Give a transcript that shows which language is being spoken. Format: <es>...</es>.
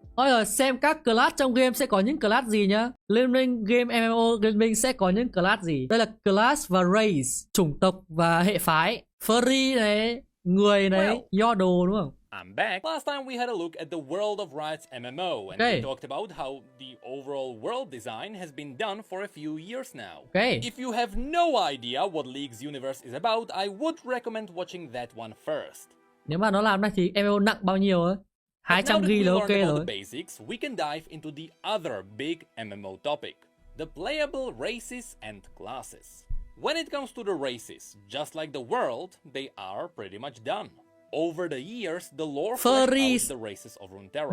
<vi>Ôi rồi, xem các class trong game sẽ có những class gì nhá. Liên minh game MMO Liên minh sẽ có những class gì. Đây là class và race, chủng tộc và hệ phái. Furry này, người này, Yordle đúng không?</vi> <en>I'm back. Last time we had a look at the world of Riot's MMO, and we talked about how the overall world design has been done for a few years now. If you have no idea what League's universe is about, I would recommend watching that one first.</en> <vi>Nếu mà nó làm này thì MMO nặng bao nhiêu ấy? 200 GB là ok rồi.</vi> <en>The basics, we can dive into the other big MMO topic, the playable races and classes. When it comes to the races, just like the world, they are pretty much done. Over the years, the lore fleshed out the races of Runeterra.</en>